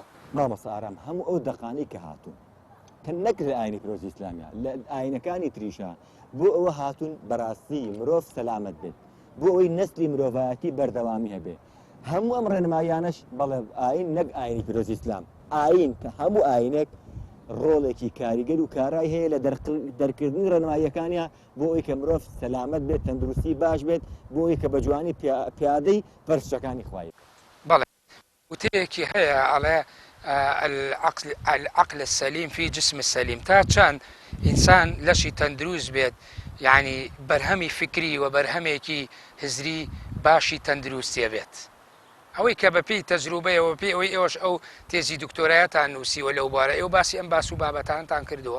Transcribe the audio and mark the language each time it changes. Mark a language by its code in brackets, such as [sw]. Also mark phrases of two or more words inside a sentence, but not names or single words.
[ckb] مامەسە ئارام هەموو ئەو دەقانەی کە هاتوون کە نەک لە ئاینی پێشەوەی ئیسلامیە لە ئاینەکانی تریشە بۆ ئەوە هاتوون بەڕاستی مرۆڤ سەلامەت بێت بۆ ئەوەی نەسلی مرۆڤایەتی بەردەوامی هەبێ هەموو ئەم ڕێنمایانەش بەڵێ ئاین نەک ئاینی پێشەوەی ئیسلام ئاین کە هەموو ئاینێک ڕۆڵێکی کاریگەر و کارای هەیە لە دەرکردنی ڕێنماییەکانیە بۆ ئەوی کە مرۆڤ سەلامەت بێت تەندروستی باش بێت بۆ ئەوی کە بە جوانی پیادەی فەرشەکانی خوای. بەڵێ وتەیەکی هەیە ئەڵێ [ar] العقل السليم في جسم السليم [ckb] تا چەند ئینسان لەشی تەندروست بێت یعنی بەرهەمی فکری و بەرهەمێکی هزری باشی تەندروستیە بێت ئەوەی کە بەپێی تەجروبەیەوە پێی ئەوەی ئێوەش ئەو تێزی دکتۆرایەتان نووسیوە لەو بارە ئێوە باسی ئەم باس و بابەتانتان کردووە.